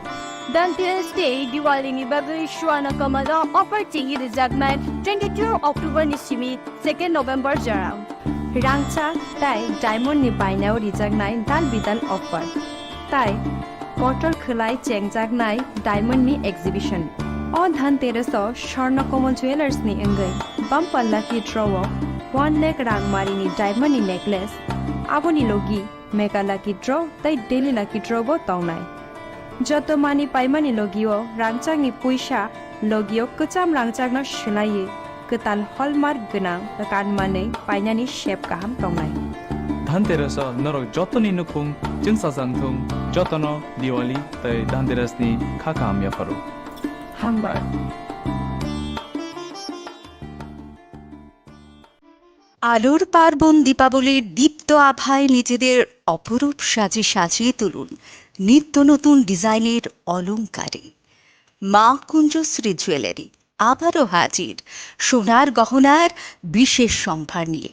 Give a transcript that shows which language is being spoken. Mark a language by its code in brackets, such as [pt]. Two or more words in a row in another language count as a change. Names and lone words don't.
[brx] धनतेरस डे दिवालीनि बागै शुआना कमला अफर चिंगी रिजार्टमेन्ट 22 अक्टोबर निसिमी 2 नोभेम्बर जराउ रांचा ताई डायमंड नि बायनाव रिजार्टनाय दान बिदान अफर ताई कटल खलाय चेंगजागनाय डायमंड नि एक्जिबिशन अ धनतेरस स्वर्ण कमल ज्वेलर्स नि अंगै बमपल्ला की ड्रॉ 1 लाख रांगमारिनि [en] diamond necklace [brx] आबोनि लोगी [en] mega lucky draw [brx] ताई [en] daily lucky draw [brx] बो तौनाय जतो मानि पाइमानि लोगियो रांचांनि पैसा लोगियो कचाम रांचांनो शिलाये कताल हलमार्क गोनां कानमानै पाइनानि शेप गाहाम तौनाय धनतेरस नरक जतनि नुखुं जोंसा जानथुं जतनो दिवाली ताई धनतेरसनि खाखाम याफारो हामबाय [bn] আলোর পার্বণ দীপাবলির দীপ্ত আভায় নিজেদের অপরূপ সাজে সাজিয়ে তুলুন নিত্য নতুন ডিজাইনের অলংকারে। মা কুঞ্জশ্রী জুয়েলারি আবারও হাজির সোনার গহনার বিশেষ সম্ভার নিয়ে।